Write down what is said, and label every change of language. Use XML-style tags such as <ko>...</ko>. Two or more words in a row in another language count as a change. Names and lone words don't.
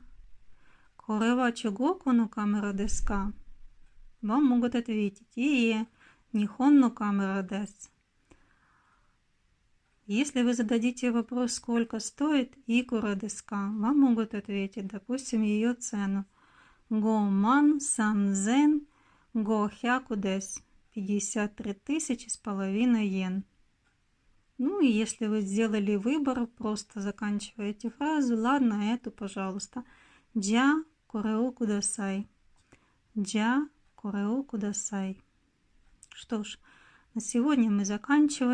<ja>これは ちょう この カメラ です か?</ja> <ru>Вам могут ответить.</ru> <ja>日本の カメラ です.</ja> <ru>Если вы зададите вопрос, сколько стоит</ru> <ja>いくら です か,</ja> <ru>вам могут ответить, допустим, ее цену.</ru> <ja>五万 三千 五百 です.</ja> <ru>53 тысячи с половиной йен. Ну и если вы сделали выбор, просто заканчиваете фразу. Ладно, эту, пожалуйста.</ru> <ja>じゃあ これを ください. じゃあ これを ください.</ja> <ru>Что ж, на сегодня мы заканчиваем.</ru>